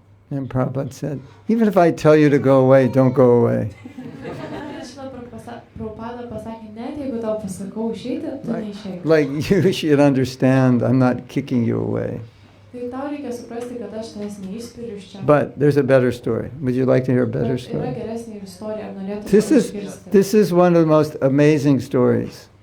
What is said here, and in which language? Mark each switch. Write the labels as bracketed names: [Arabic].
[English] And Prabhupada said, even if I tell you to go away, don't go away. [Lithuanian] Prabhupada pasakė, net jeigu tau pasakau išeiti, tu neišeik. [English] Like you should understand, I'm not kicking you away. [Lithuanian] Tai tau reikia suprasti, kad aš tavęs neišspiriu iš čia. [English] But there's a better story. Would you like to hear a better story? [Lithuanian] Yra geresnė istorija, ar norėtum [English] This is one of the most amazing stories